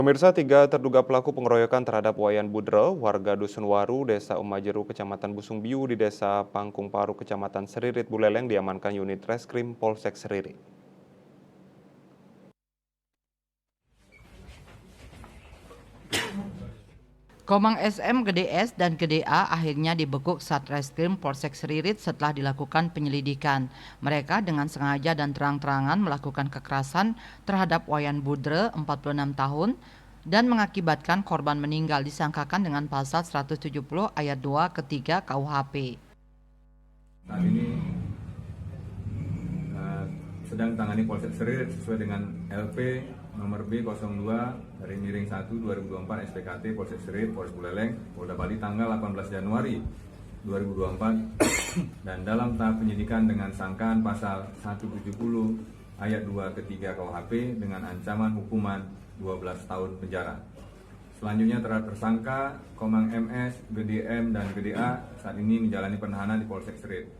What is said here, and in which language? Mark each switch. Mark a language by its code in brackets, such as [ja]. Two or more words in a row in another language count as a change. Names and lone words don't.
[id] Pemirsa, tiga terduga pelaku pengeroyokan terhadap Wayan Budre, warga Dusun Waru, Desa Umajeru, Kecamatan Busungbiu di Desa Pangkung Paru, Kecamatan Seririt, Buleleng diamankan unit Reskrim Polsek Seririt. Komang SM, Gede S, dan Gede A akhirnya dibekuk Satreskrim Polsek Seririt setelah dilakukan penyelidikan. Mereka dengan sengaja dan terang-terangan melakukan kekerasan terhadap Wayan Budre, 46 tahun, dan mengakibatkan korban meninggal disangkakan dengan pasal 170 ayat 2 ketiga KUHP. Saat ini sedang tangani Polsek Seririt sesuai dengan LP nomor B02 dari miring 1 2024 SPKT Polsek Seririt Polres Buleleng Polda Bali tanggal 18 Januari 2024 dan dalam tahap penyidikan dengan sangkaan pasal 170 ayat 2 ketiga KUHP dengan ancaman hukuman 12 tahun penjara. Selanjutnya terhadap tersangka Komang MS, Gede M, dan Gede A saat ini menjalani penahanan di Polsek Seririt.